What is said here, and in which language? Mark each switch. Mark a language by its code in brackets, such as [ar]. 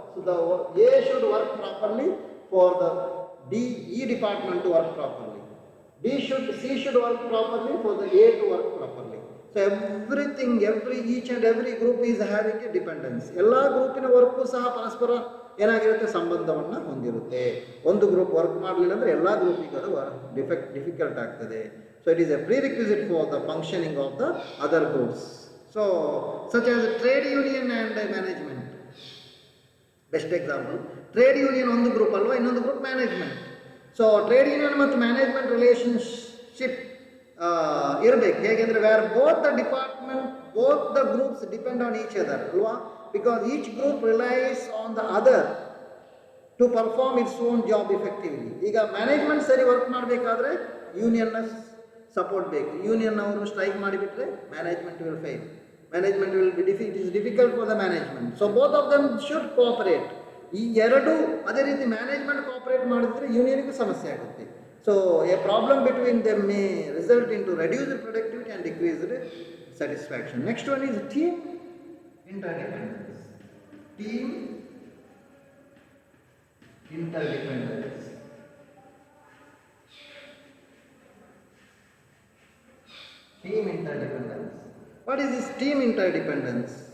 [en] So the A should work properly for the E department to work properly. C should work properly for the A to work properly. So everything, each and every group is having a dependence. [kn] ಎಲ್ಲ ಗ್ರೂಪಿನ work ಸಹ ಪರಸ್ಪರ ಏನಾಗಿರುತ್ತೆ, ಸಂಬಂಧವನ್ನು ಹೊಂದಿರುತ್ತೆ. ಒಂದು group work ಮಾಡಲಿಲ್ಲ ಅಂದರೆ ಎಲ್ಲ ಗ್ರೂಪಿಗೆ ಅದು ಡಿಫಿಕಲ್ಟ್ ಆಗ್ತದೆ. [en] So it is a prerequisite for the functioning of the other groups. So such as trade union and management. [kn] Best example, trade union ಒಂದು ಗ್ರೂಪ್ ಅಲ್ವಾ, ಇನ್ನೊಂದು group management. So trade union ಮತ್ತು management relationship ಇರಬೇಕು. ಹೇಗೆಂದರೆ [en] Where both the department both the groups depend on each other ಅಲ್ವಾ, because each group relies on the other to perform its own job effectively. [kn] ಈಗ management ಸರಿ work ಮಾಡಬೇಕಾದ್ರೆ ಯೂನಿಯನ್ನ support ಬೇಕು. Union ಅವರು strike ಮಾಡಿಬಿಟ್ರೆ [en] Management will fail. Management will be it is difficult for the management. So both of them should cooperate. [kn] ಈ ಎರಡು ಅದೇ ರೀತಿ ಮ್ಯಾನೇಜ್ಮೆಂಟ್ ಕೋಆಪರೇಟ್ ಮಾಡಿದ್ರೆ ಯೂನಿಯನ್ಗೂ ಸಮಸ್ಯೆ ಆಗುತ್ತೆ. [en] So a problem between them may result into reduced productivity and decreased satisfaction. Next one is team interdependence. Team interdependence. Team interdependence. What is this team interdependence?